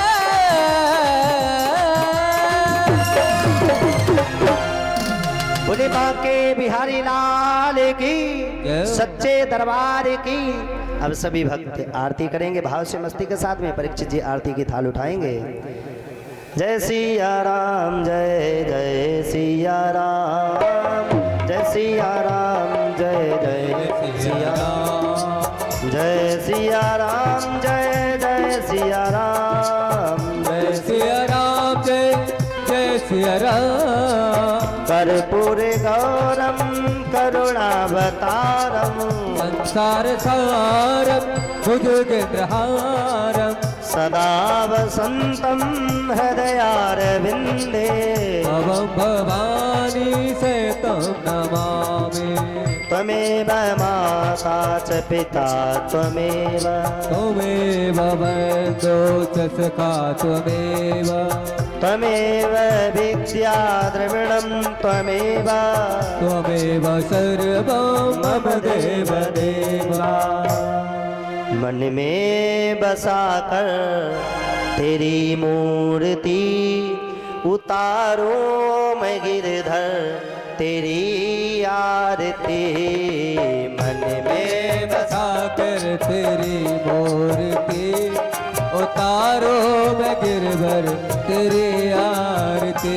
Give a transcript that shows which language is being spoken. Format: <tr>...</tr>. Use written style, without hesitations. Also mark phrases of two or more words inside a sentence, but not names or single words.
<hi>बोले बांके बिहारी लाल की जय। सच्चे दरबार की। अब सभी भक्त आरती करेंगे भाव से मस्ती के साथ में। परीक्षित जी आरती की थाल उठाएंगे। जय सिया राम जय जय सिया राम, जय सिया राम जय जय सिया राम, जय सिया राम जय जय सिया राम, जय सिया राम जय जय सिया राम।</hi> <sa>कर्पूरे गौरम करुणावतारम संसार सारम भुजगेन्द्रहारम, सदा वसंतम हृदयारविंदे भवं भवानी से तं नमामि। त्वमेव माता च पिता त्वमेव, त्वमेव बन्धो च सखा त्वमेव, त्वमेव विद्या द्रविणं त्वमेव, त्वमेव सर्वं मम देव देवा।</sa> <hi>मन में बसा कर तेरी मूर्ति उतारो मैं गिरधर तेरी आरती। मन में बसा कर तेरी मूर्ति उतारो मैं गिरधर तेरी आरती।</hi>